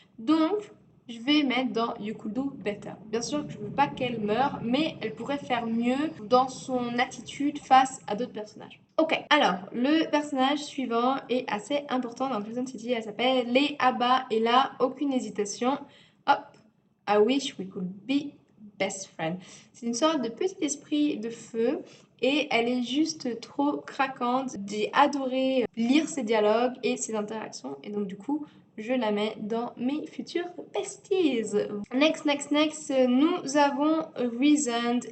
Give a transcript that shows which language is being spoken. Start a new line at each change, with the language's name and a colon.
French: Donc, je vais mettre dans
English: You Could Do Better.
French: Bien sûr que je ne veux pas qu'elle meure, mais elle pourrait faire mieux dans son attitude face à d'autres personnages. Ok, alors, le personnage suivant est assez important dans Crescent City. Elle s'appelle Lei Abba, et là, aucune hésitation.
English: Hop, I wish we could be best friend.
French: C'est une sorte de petit esprit de feu. Et elle est juste trop craquante. J'ai adoré lire ses dialogues et ses interactions. Et donc, du coup, je la mets dans mes futurs besties. Next, nous avons Reasoned.